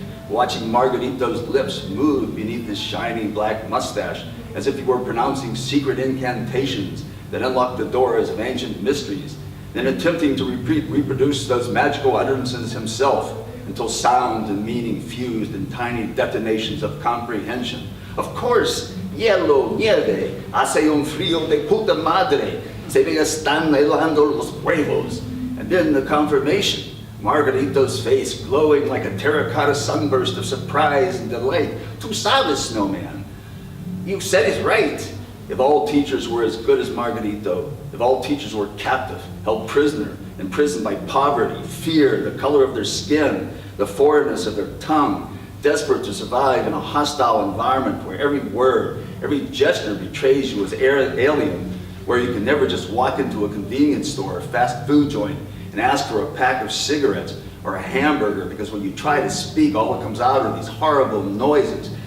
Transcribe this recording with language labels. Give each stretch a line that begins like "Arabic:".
English: Watching Margarito's lips move beneath his shiny black mustache as if he were pronouncing secret incantations that unlocked the doors of ancient mysteries, then attempting to reproduce those magical utterances himself until sound and meaning fused in tiny detonations of comprehension. Of course,
Spanish: hielo, nieve, hace un frío de puta madre, se me están helando los huevos.
English: And then the confirmation, Margarito's face glowing like a terracotta sunburst of surprise and delight.
Spanish: Tu sabes,
English: Snowman. You said it right. If all teachers were as good as Margarito, if all teachers were captive, held prisoner, imprisoned by poverty, fear, the color of their skin, the foreignness of their tongue, desperate to survive in a hostile environment where every word, every gesture betrays you as alien, where you can never just walk into a convenience store or fast food joint and ask for a pack of cigarettes or a hamburger, because when you try to speak, all that comes out are these horrible noises.